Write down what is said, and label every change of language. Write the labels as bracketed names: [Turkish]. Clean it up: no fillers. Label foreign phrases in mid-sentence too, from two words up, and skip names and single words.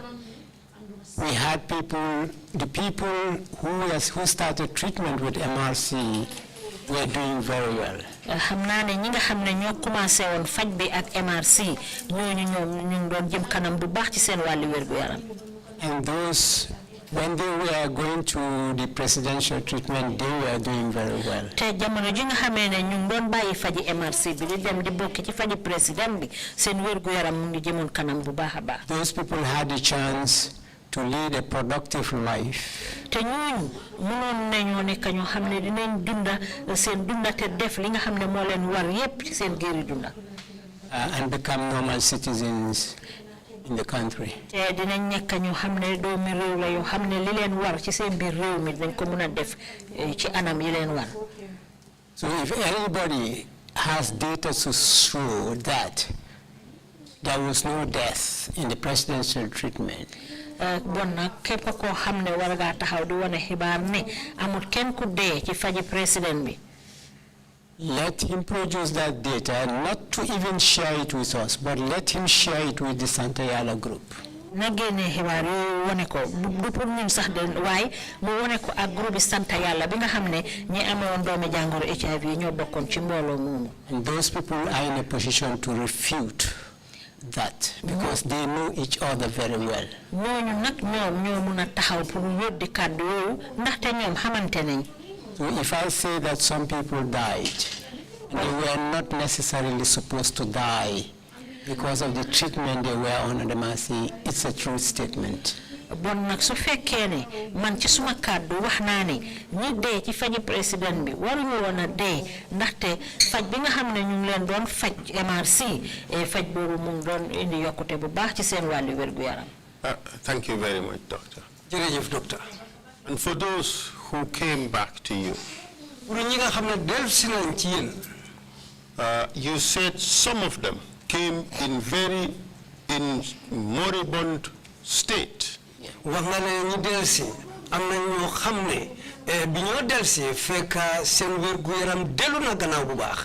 [English] We had the people who started treatment with MRC were doing very well. [Wolof] Xam naa ne ñi nga xam ne ñoo commencé woon faj bi ak MRC ñooñu ñoom ñu ngi doon jëm kanam bu baax ci seen wàllu wér gu yaram. [English] And those, when they were going to the presidential treatment, they were doing very well. [Wolof] Te jamono ji nga xamee ne ñu ngi doon bàyyi faji MRC bi di dem di bokk ci faji président bi seen wér gu yaram mu ngi jëmoon kanam bu baax a baax. [English] Those people had the chance to lead a productive life. [Wolof] Te ñooñu mënoon nañoo nekk ñoo xam ne dinañ dunda seen dunda te def li nga xam ne moo leen war yépp ci seen géeri dunda. [English] And become normal citizens in the country. [Wolof] Te dinañ nekk ñoo xam ne doomi réew la yoo xam ne li leen war ci seen biir réew mi dañ ko mën a def ci anam yi leen war. [English] So if anybody has data to show that there was no death in the presidential treatment, [Wolof] bon nag képp koo xam ne war ngaa taxaw di wane xibaar ne amul kenn ku dee ci faji président bi. [English] let him produce that data, not to even share it with us, but let him share it with the Santayala group. [Wolof] Na génne xibaar yooyu wane ko du pour ñun sax de waaye mu wane ko ak groupe Santayala bi nga xam ne ñi amoon doomi jàngoro HIV ñoo bokkoon ci mbooloo moomu. [English] And those people are in a position to refute that because they know each other very well. [Wolof] ñooñu nag ñoom ñoo mun a taxaw pour weddi kàddu yooyu ndaxte ñoom xamante nañ. [English] So if I say that some people died, they were not necessarily supposed to die because of the treatment they were on at the MRC, it's a true statement. [Wolof] Bon nag su fekkee ne man ci suma kàddu wax naa ne ñi dee ci faji président bi waruñu woon a dee ndaxte faj bi nga xam ne ñu ngi leen doon faj MRC faj boobu mu ngi doon indi yokkute bu baax ci seen wàllu wérgu yaram. [English] Thank you very much, Doctor. [Wolof] jërëjëf docteur. [English] And for those who came back to you, [Wolof] pour ñi nga xam ne dellusi nañ ci yéen. [English] You said some of them came in moribund state. [Wolof] wax nga ne ñu dellusi am na ñoo xam ne bi ñoo dellusi fekk seen wérgu yaram dellu na gannaaw bu baax.